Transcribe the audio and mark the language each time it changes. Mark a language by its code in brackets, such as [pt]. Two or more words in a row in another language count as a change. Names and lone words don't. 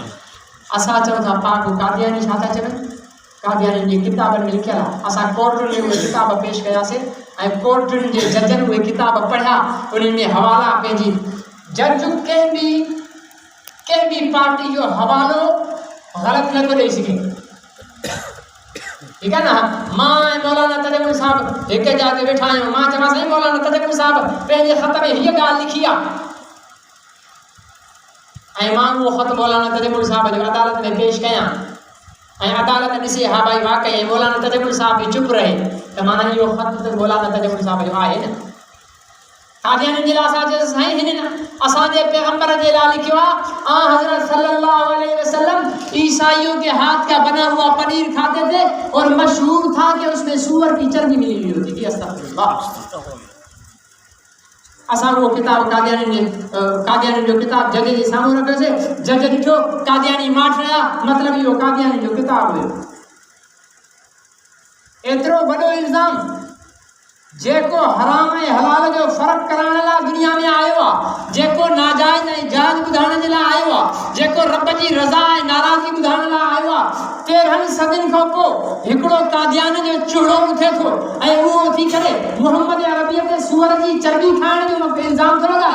[sd] असां चऊं था पाक कादियानी छा था चवनि? कादियानी जी किताबनि में लिखियल आहे। असां कोर्टुनि में उहे किताब पेश कयासीं ऐं कोर्टुनि जे जजनि उहे किताब पढ़िया, उन्हनि में हवाला पंहिंजी जज कंहिं बि पार्टी जो हवालो ग़लति नथो ॾेई सघे। [ur] ٹھیک ہے نا? [sd] मां ऐं मौलाना तजमुल साहब हिक जॻह ते वेठा आहियूं, मां चवां साईं मौलाना तजमुल साहब पंहिंजे ख़त में हीअ ॻाल्हि लिखी आहे ऐं मां उहो ख़त मौलाना तजमुल साहब जो अदालत में पेश कयां ऐं अदालत ॾिसे हा भाई वाक़ई मौलाना तजमुल साहब बि चुप रहे त माना इहो ख़त त मौलाना तजमुल साहब जो आहे न। कादियानी जे लाइ असां साईं हिननि असांजे पैगंबर जे लाइ लिखियो आहे हज़रत [ar] صلى الله عليه وسلم [ur] عیسائیوں کے ہاتھ کا بنا ہوا پنیر کھاتے تھے اور مشہور تھا کہ اس میں سور کی چربی ملی ہوئی ہوتی تھی. [sd] अस्तगफिरुल्लाह। असां वो किताब कादियानी जो किताब जज जे साम्हूं रखियोसीं, जज ॾिठो कादियानी माठ रहिया, मतिलबु इहो कादियानी जो किताब हुयो। एतिरो वॾो इल्ज़ाम जेको हराम ऐं हलाल जो फ़र्क़ु करण लाइ दुनिया में आयो आहे, जेको नाजाइज़ ऐं जाइज़ ॿुधाइण जे लाइ आयो आहे, जेको रब जी रज़ा ऐं नाराज़गी ॿुधाइण लाइ आयो आहे, 13 सदियुनि खां पोइ हिकिड़ो कादियान जो चूड़ो उथे थो ऐं उहो थी करे मुहम्मद अरबीअ ते सूअर जी चर्बी खाइण जो इल्ज़ाम थो लॻाए।